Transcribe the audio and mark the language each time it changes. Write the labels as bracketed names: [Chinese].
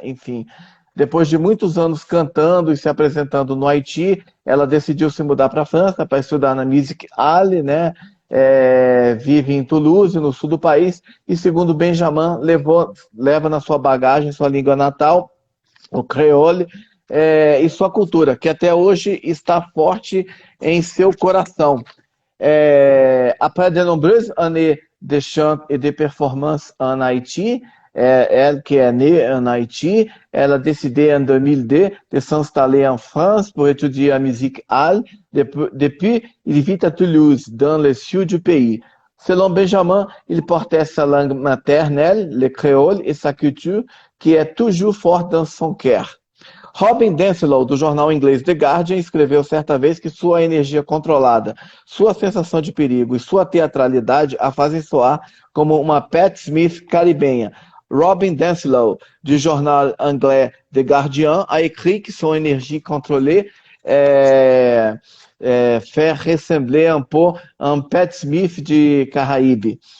[Portuguese] Enfim, depois de muitos anos cantando e se apresentando no Haiti, ela decidiu se mudar para a França para estudar na Music Hall, né? Vive em Toulouse, no sul do país, e segundo Benjamin, leva na sua bagagem sua língua natal, o creole, e sua cultura, que até hoje está forte em seu coração. [French] Après de nombreuses années de chant et de performance en Haïti, elle qui est née en Haïti, elle a décidé en 2002 de s'installer en France pour étudier la musique hall. Depuis, il vit à Toulouse, dans le sud du pays. Selon Benjamin, il portait sa langue maternelle, le créole, et sa culture, qui est toujours forte dans son cœur. [Portuguese] Robin Denselow, do jornal inglês The Guardian, escreveu certa vez que sua energia controlada, sua sensação de perigo e sua teatralidade a fazem soar como uma Pat Smith caribenha. [French] Robin Denselow, du journal anglais The Guardian, a écrit que son énergie contrôlée fait ressembler un peu un Pat Smith de Caraíbe.